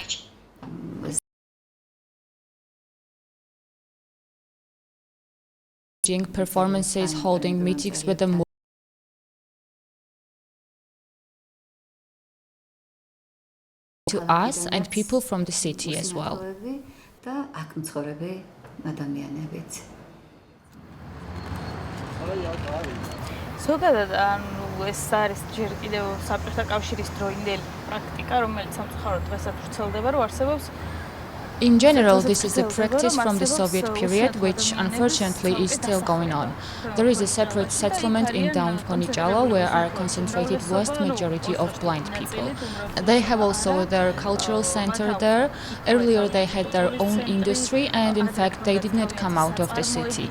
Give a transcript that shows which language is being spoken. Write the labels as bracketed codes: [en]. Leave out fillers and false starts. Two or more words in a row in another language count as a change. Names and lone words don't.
[en] Performances, holding meetings with the to us and people from the city as well. [ka] ზოგადად ანუ ეს არის ჯერ კიდევ საბჭოთა კავშირის დროინდელი პრაქტიკა, რომელიც სამწუხაროდ დღესაც ვრცელდება, რომ არსებობს [en] In general, this is a practice from the Soviet period, which unfortunately is still going on. There is a separate settlement in down Ponijalo where are concentrated vast majority of blind people. They have also their cultural center there. Earlier they had their own industry and in fact they did not come out of the city.